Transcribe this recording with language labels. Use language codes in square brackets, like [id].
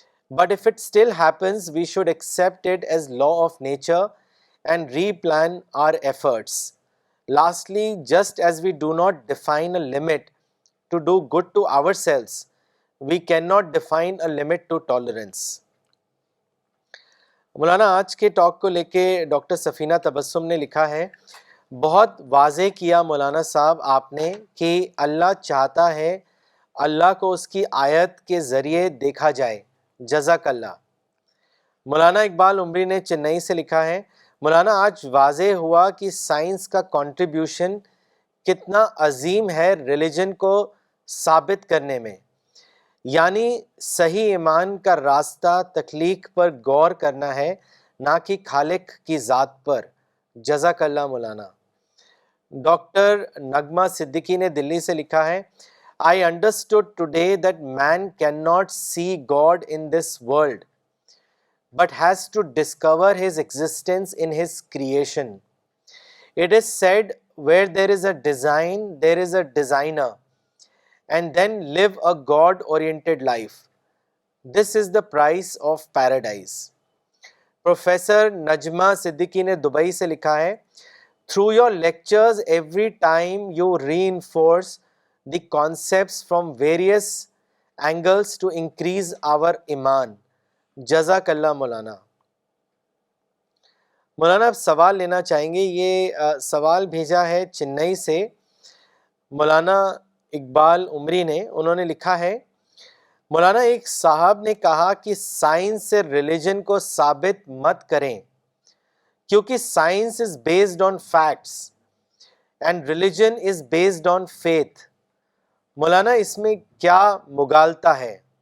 [en] But if it still happens, we should accept it as law of nature and replan our efforts. Lastly, just as we do not define a limit to do good to ourselves, we cannot define a limit to tolerance. [ur] مولانا آج کے talk کو لے کے doctor سفینہ تبسم نے لکھا ہے, بہت واضح کیا مولانا صاحب آپ نے کہ اللہ چاہتا ہے اللہ کو اس کی آیت کے ذریعے دیکھا جائے. جزاک اللہ. مولانا اقبال عمری نے چنئی سے لکھا ہے، مولانا آج واضح ہوا کہ سائنس کا کنٹریبیوشن کتنا عظیم ہے ریلیجن کو ثابت کرنے میں، یعنی صحیح ایمان کا راستہ تخلیق پر غور کرنا ہے، نہ کہ خالق کی ذات پر۔ جزاک اللہ مولانا۔ ڈاکٹر نغمہ صدیقی نے دلی سے لکھا ہے، [en] I understood today that man cannot see God in this world, but has to discover his existence in his creation. It is said, where there is a design, there is a designer, and then live a God-oriented life. This is the price of paradise. [ur] Professor Najma Siddiqui نے Dubai سے لکھا ہے، [en] Through your lectures, every time you reinforce the concepts from various angles to increase our iman. [ur] جزاک اللہ مولانا۔ مولانا اب سوال لینا چاہیں گے، یہ سوال بھیجا ہے چنئی سے مولانا اقبال عمری نے۔ انہوں نے لکھا ہے، مولانا ایک صاحب نے کہا کہ سائنس سے ریلیجن کو ثابت مت کریں کیونکہ [en] Science is based on facts and religion is based on faith. [ur] مولانا اس میں کیا مغالطہ ہے؟